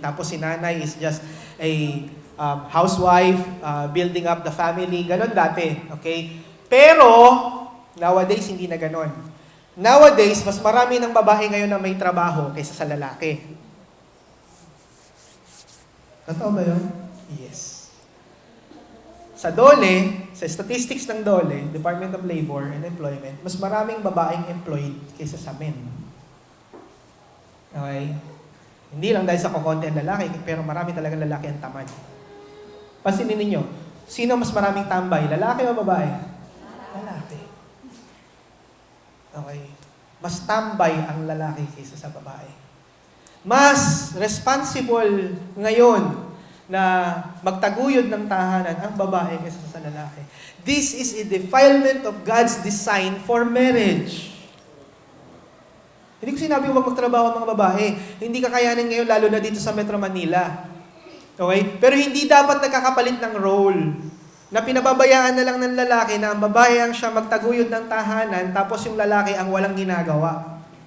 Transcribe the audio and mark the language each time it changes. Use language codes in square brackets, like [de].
[tl] Tapos si nanay [en] is just a housewife, building up the family. [tl] Ganon dati. Okay? Pero, nowadays, hindi na ganon. Nowadays, mas marami ng babae ngayon na may trabaho kaysa sa lalaki. Totoo ba yun? Yes. Sa DOLE, sa statistics ng DOLE, Department of Labor and Employment, mas maraming babaeng employed kaysa sa men. Okay? Hindi lang dahil sa kukonti ang lalaki, pero marami talagang lalaki ang tamad. Pansinin ninyo, sino mas maraming tambay? Lalaki o babae? Lalaki. Okay. Mas tambay ang lalaki kaysa sa babae. Mas responsible ngayon na magtaguyod ng tahanan ang babae kaysa sa lalaki. [en] This is a defilement of God's design for marriage. [tl] Hindi ko sinabi huwag magtrabaho ang mga babae. Hindi kakayanin ngayon lalo na dito sa Metro Manila. Okay? Pero hindi dapat nagkakapalit ng role. Na pinababayaan na lang ng lalaki na ang babae ang siya magtaguyod ng tahanan tapos yung lalaki ang walang ginagawa.